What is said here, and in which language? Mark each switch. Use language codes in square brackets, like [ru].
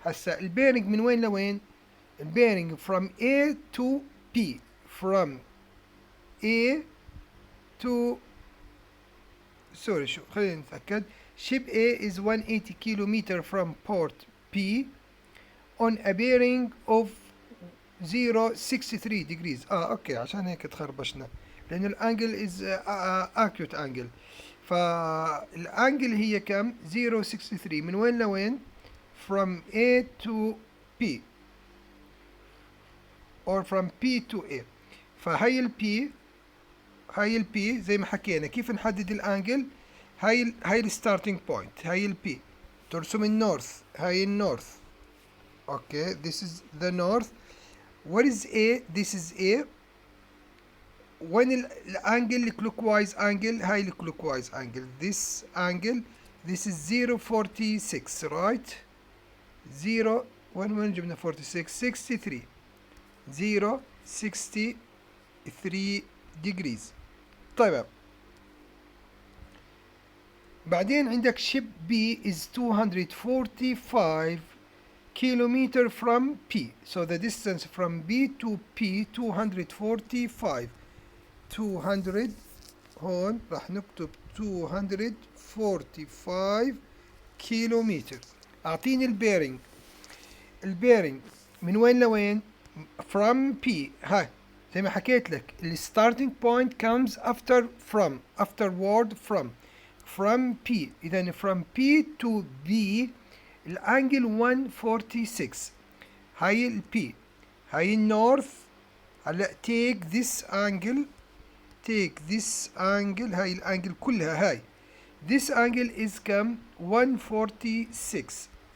[ar] هسا البيرنج من وين لوين؟ البيرنج [en] from A to P. from A to sorry [ar] شو خلينا نتأكد. [en] ship A is 180 kilometer from port P on a bearing of 063 degrees. [ar] اوكي، عشان هيك تخربشنا لأن الانجل [en] is acute angle. [ar] فالانجل هي كم؟ 063. من وين لوين؟ [en] from A to P or from P to A. [ar] فهي ال P، هي ال P زي ما حكينا كيف نحدد الانجل. هي الستارتنج بوينت، هي ال P. ترسم النورث، هي النورث. [en] Okay, this is the north. what is A؟ this is A. when الانجل clockwise angle، هاي clockwise angle. this angle this is 046 right. [ar] 0 وين جبنا 46؟ 63. 063 degrees. طيب بعدين عندك [en] ship B is 245 kilometer from P. so the distance from B to P 245. [ar] 200 هون راح نكتب 245 كيلومتر. اعطيني البيرنج. البيرنج من وين لوين؟ [en] from P. [ar] هاي زي ما حكيت لك الستارتنج بوينت [en] comes after from afterward from P. اذا from P to B الانجل 146. [ar] هاي ال P، هاي النورث. [en] هلا take this angle، take this angle. [ar] هاي الانجل كلها هاي. [en] this angle is كم؟ 146.